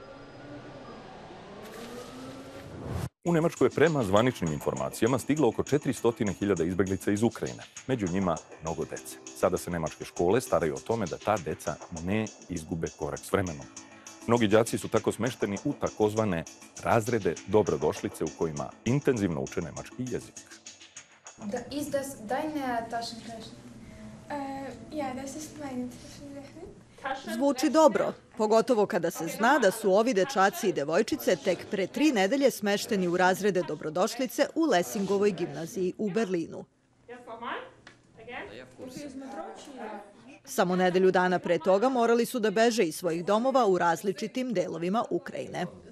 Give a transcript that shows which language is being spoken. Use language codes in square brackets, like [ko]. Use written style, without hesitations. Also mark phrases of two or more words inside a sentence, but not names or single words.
[sr] U Nemačkoj je prema zvaničnim informacijama stiglo oko 400.000 izbeglica iz Ukrajine. Među njima mnogo dece. Sada se nemačke škole staraju o tome da ta deca ne izgube korak s vremenom. Mnogi đaci su tako smešteni u takozvane razrede dobrodošlice u kojima intenzivno uče nemački jezik. [de] Ist das deine Taschenrechner? Ja, das ist meine Taschenrechner. [sr] Zvuči dobro, pogotovo kada se zna da su ovi dečaci i devojčice tek pre 3 nedelje smešteni u razrede dobrodošlice u Lessingovoj gimnaziji u Berlinu. Samo nedelju dana pre toga morali su da beže iz svojih domova u različitim delovima Ukrajine.